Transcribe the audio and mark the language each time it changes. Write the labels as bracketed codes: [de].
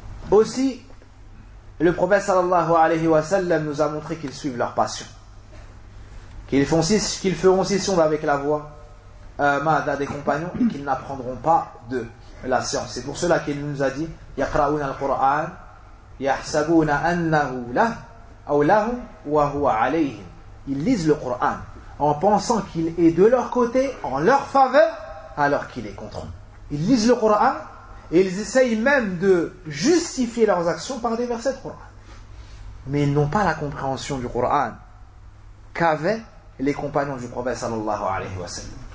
[fr] Aussi, le prophète sallallahu alayhi wa sallam nous a montré qu'ils suivent leur passion. Qu'ils feront scission avec la voix des compagnons et qu'ils n'apprendront pas de la science. C'est pour cela qu'il nous a dit [ar] يقرؤون القرآن يحسبون أنه له أو لهم وهو عليهم. [fr] Ils lisent le Coran en pensant qu'il est de leur côté, en leur faveur, alors qu'il est contre eux. Ils lisent le Coran et ils essayent même de justifier leurs actions par des versets de Coran. Mais ils n'ont pas la compréhension du Coran qu'avaient les compagnons du prophète sallallahu alayhi wa sallam.